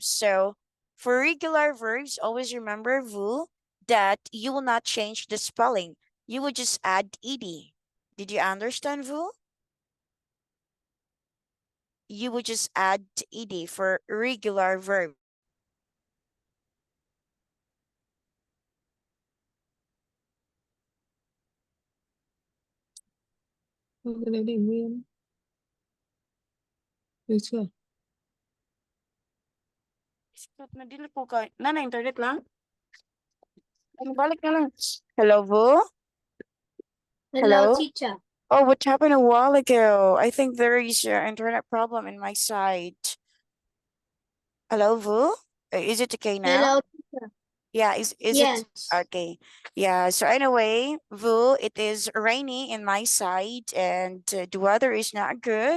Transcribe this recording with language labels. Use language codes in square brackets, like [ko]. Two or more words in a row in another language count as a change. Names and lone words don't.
[en] So for regular verbs, always remember, Vu, that you will not change the spelling. You will just add ed. Did you understand, Vu? You would just add ed for regular verb. [vi] Cái đấy để nguyên. Được chưa? [ceb] Stop na dili ko kay. Nana internet lang. Balik na lang. [en] Hello, Vu? Hello, Hello? teacher. Oh, what happened a while ago? I think there is an internet problem in my side. Hello, Vu? Is it okay now? Hello, teacher. Yeah, is it Yes. okay? Yeah, so anyway, Vu, it is rainy in my side and the weather is not good.